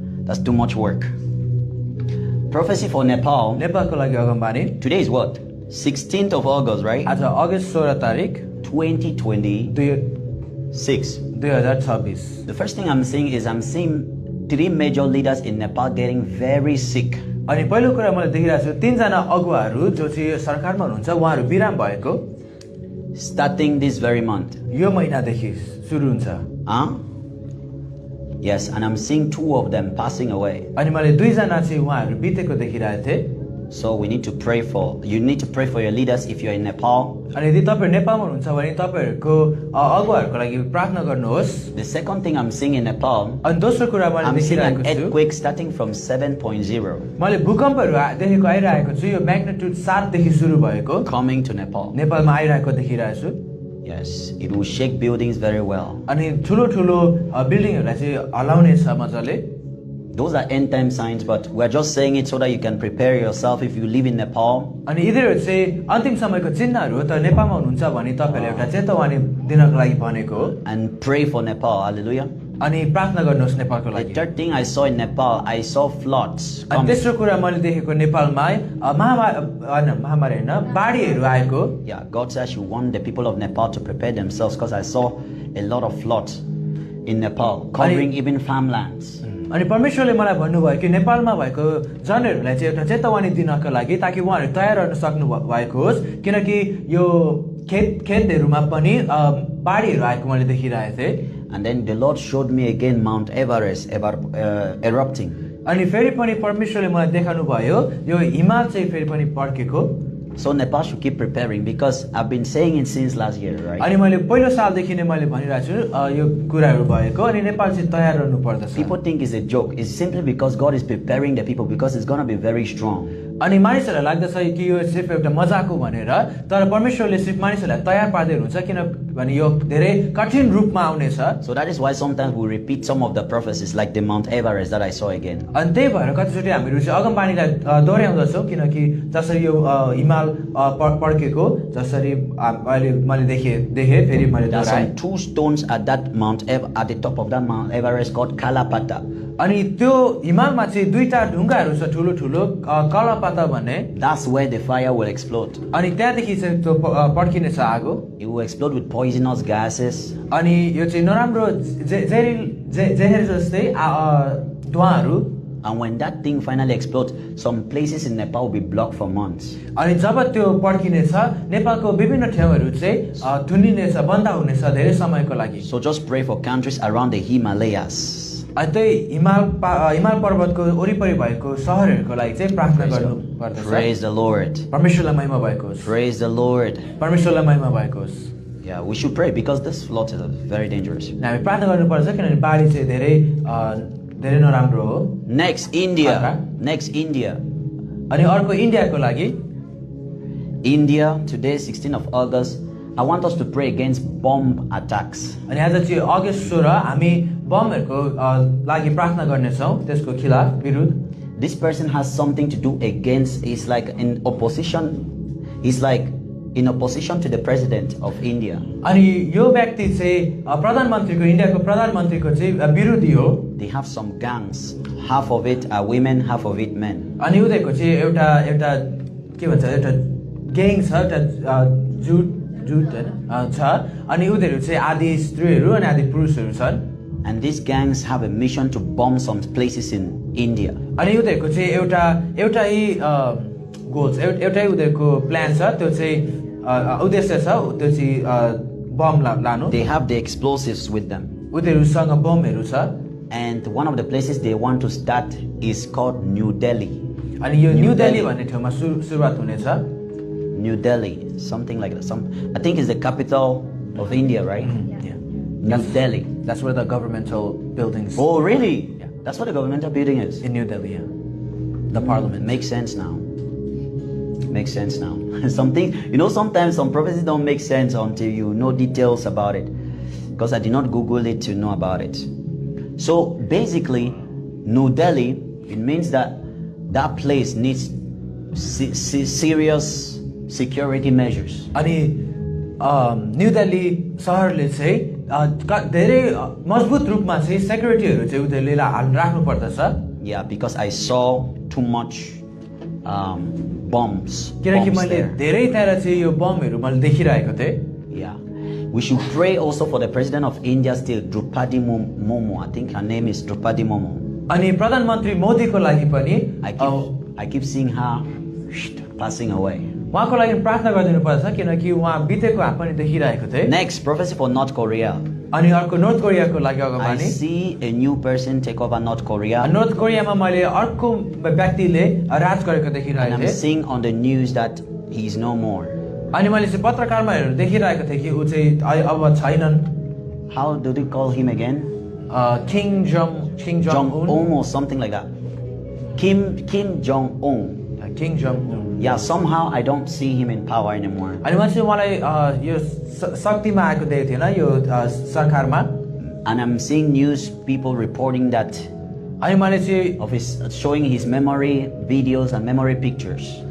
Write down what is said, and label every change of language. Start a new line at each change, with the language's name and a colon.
English: That's too much work. Prophecy for Nepal.
Nepali: नेपालको लागि अगमबानी
English: Today is what? 16th of August, right?
Nepali: आज अगस्त 16 तारिक
English: 2026.
Nepali: 2026
English: The first thing I'm seeing is I'm seeing 3 major leaders in Nepal getting very sick.
Nepali: अनि पहिलो कुरा मैले देखिरहेको छु 3 जना अगुवाहरू जो चाहिँ सरकारमा हुनुहुन्छ उहाँहरू बिराम भएको
English: Starting this very month.
Nepali: यो महिनादेखि सुरु हुन्छ Huh?
English: Yes, and I'm seeing 2 of them passing away.
Nepali: अनि मैले 2 जना चाहिँ उहाँहरू बितेको देखिरहेको थिएँ
English: So you need to pray for your leaders if you're in Nepal.
Nepali: अनि यदि तपाईहरु नेपालमा हुनुहुन्छ भने तपाईहरुको अगुवाहरुको लागि प्रार्थना गर्नुहोस्
English: The second thing I'm seeing in Nepal,
Nepali: अनि दोस्रो कुरा मैले
English: I'm seeing an
Nepali: देखिरहेको छु
English: earthquake starting from 7.0
Nepali: मैले भूकम्पहरु देखेको आइरहेको छु यो म्याग्निट्युड 7 देखि सुरु भएको
English: coming to Nepal.
Nepali: नेपालमा आइरहेको देखिरहेको छु
English: Yes, it will shake buildings very well.
Nepali: अनि ठुलो ठुलो बिल्डिङहरुलाई चाहिँ हलाउने छ मजाले
English: Those are end time signs, but we're just saying it so that you can prepare yourself if you live in Nepal.
Nepali: अनि यिनीहरु चाहिँ अन्तिम समयको चिन्हहरु हो त नेपालमा हुनुहुन्छ भने तपाईहरुले एउटा चेतावनी दिनको लागि भनेको हो
English: And pray for Nepal. Hallelujah.
Nepali: अनि प्रार्थना गर्नुहोस् नेपालको
English: The
Nepali: लागि
English: third thing I saw in Nepal, I saw floods
Nepali: अनि
English: coming.
Nepali: तेस्रो कुरा मैले देखेको नेपालमा महामारी हैन बाढीहरु आएको
English: Yeah, God says you want the people of Nepal to prepare themselves because I saw a lot of floods in Nepal covering even farmlands.
Nepali: अनि परमेश्वरले मलाई भन्नुभयो कि नेपालमा भएको जनहरूलाई चाहिँ एउटा चेतावनी दिनको लागि ताकि उहाँहरू तयार रहन सक्नु भएको होस् किनकि यो खेतहरुमा पनि बाढीहरु आएको मैले देखिरहेको थिएँ
English: And then the Lord showed me again Mount Everest erupting.
Nepali: अनि फेरि पनि परमेश्वरले मलाई देखाउनु भयो यो हिमाल चाहिँ फेरि पनि पड्केको
English: So Nepal should keep preparing because I've been saying it since last year, right?
Nepali: अनि मैले पहिलो सालदेखि नै मैले भनिरहेको छु यो कुराहरु भएको अनि नेपाल चाहिँ तयार रहनु पर्दछ
English: People think it's a joke. It's simply because God is preparing the people because it's going to be very strong.
Nepali: अनि मानिसहरुलाई लाग्दछ कि यो सिर्फ एउटा मजाक हो भनेर तर परमेश्वरले सिर्फ मानिसहरुलाई तयार पार्दै हुनुहुन्छ किनभने यो धेरै कठिन रूपमा आउनेछ
English: So that is why sometimes we repeat some of the prophecies like the Mount Everest that I saw again.
Nepali: अनि त्यही भएर कतिचोटि हामीहरु चाहिँ अगमबानीलाई दोहोर्याउँदछौं किनकि जसरी यो हिमाल पड्केको जसरी मैले देखे फेरि मैले
English: There are
Nepali: दोहोर्याएँ
English: some 2 stones at that at the top of that Mount Everest called Kalapata.
Nepali: अनि त्यो हिमालमा चाहिँ 2टा ढुङ्गाहरु छ ठुलो ठुलो कलापाता भन्ने
English: That's where the fire will explode.
Nepali: अनि त्यहाँदेखि चाहिँ त्यो पड्किनेछ आगो
English: It will explode with poisonous gases.
Nepali: अनि यो चाहिँ नराम्रो जहर जस्तै धुवाहरू
English: And when that thing finally explodes, some places in Nepal will be blocked for months.
Nepali: अनि जब त्यो पड्किनेछ नेपालको विभिन्न ठाउँहरू चाहिँ थुनिनेछ बन्द हुनेछ धेरै समयको लागि
English: So just pray for countries around the Himalayas.
Nepali: अनि त्यही हिमाल पर्वतको वरिपरि भएको सहरहरूको लागि चाहिँ प्रार्थना गर्नु पर्दछ
English: Praise the Lord.
Nepali: परमेश्वरलाई महिमा भएको होस्
English: Praise the Lord.
Nepali: परमेश्वरलाई महिमा भएको होस्
English: Yeah, we should pray because this flood is very dangerous.
Nepali: हामी प्रार्थना गर्नुपर्छ किनभने बाढी चाहिँ धेरै नराम्रो हो
English: Next, India. Next, India.
Nepali: अनि अर्को इन्डियाको लागि
English: India, today 16th of August. I want us to pray against bomb attacks.
Nepali: अनि आज चाहिँ अगस्त 16 हामी बमहरुको लागि प्रार्थना गर्नेछौं त्यसको खिलाफ विरुद्ध
English: This person has something to do against, he's like in opposition to the president of India.
Nepali: अनि यो व्यक्ति चाहिँ प्रधानमन्त्रीको इन्डियाको प्रधानमन्त्रीको चाहिँ विरोधी हो
English: They have some gangs. Half of it are women, half of it men.
Nepali: अनि उनीहरुको चाहिँ एउटा के भन्छ एउटा ग्याङ छ एउटा जुट हैन छ अनि उनीहरु चाहिँ आधी स्त्रीहरु अनि आधी पुरुषहरु छन्
English: And these gangs have a mission to bomb some places in India.
Nepali: अनि उनीहरुको चाहिँ एउटै गोल्स एउटै उनीहरुको प्लान छ त्यो चाहिँ उद्देश्य छ त्यो चाहिँ बम लानु
English: They have the explosives with them.
Nepali: उनीहरुसँग बमहरु छ
English: And one of the places they want to start is called New Delhi.
Nepali: अनि यो न्यू दिल्ली भन्ने ठाउँमा सुरुवात हुनेछ
English: New Delhi, something like that. I think it's the capital of India, right? Yeah. New Delhi. That's where the governmental buildings. Oh, really? Yeah. That's what the governmental building is. In New Delhi, yeah. The parliament. Makes sense now. Makes sense now. Sometimes some prophecies don't make sense until you know details about it. Because I did not Google it to know about it. So basically, New Delhi It means that that place needs serious security measures.
Nepali: अनि new Delhi सहरले चाहिँ धेरै मजबुत रूपमा चाहिँ सेक्युरिटीहरू चाहिँ उनीहरूले राख्नु पर्दछ.
English: Yeah, because I saw too much bombs.
Nepali: किनकि
English: bombs
Nepali: मैले
English: there.
Nepali: धेरै त्यहाँ चाहिँ यो बमहरू मैले देखिरहेको थिएँ.
English: Yeah. We should pray also for the president of India still, Draupadi Murmu. I think her name is Draupadi Murmu.
Nepali: अनि प्रधानमन्त्री मोदीको लागि पनि
English: I keep seeing her passing away.
Nepali: उहाँको लागि प्रार्थना गरिदिनु पर्छ किनकि उहाँ बितेको हामी पनि देखिरहेको थिएँ.
English: Next, prophecy for North Korea.
Nepali: अनि अर्को नर्थ कोरियाको लागि
English: I
Nepali: अगमबानी.
English: see a new person take over North Korea.
Nepali: North कोरियामा मैले अर्को व्यक्तिले राज गरेको
English: And
Nepali: देखिरहेको
English: I'm
Nepali: थिएँ.
English: seeing on the news that he is no more.
Nepali: अनि मैले चाहिँ पत्रकारमा हेरेर देखिरहेको थिएँ कि ऊ चाहिँ अब छैनन्.
English: How do they call him again?
Nepali: King Jang
English: Jong-un or something like that. Kim Jong-un.
Nepali: King Jang.
English: Yeah, somehow I don't see him in power anymore.
Nepali: अनि मैले चाहिँ उहाँलाई यो शक्तिमा आएको देखेको थिएन यो सरकारमा.
English: And I'm seeing news people reporting that
Nepali: अनि मैले चाहिँ
English: of his showing his memory videos and memory pictures.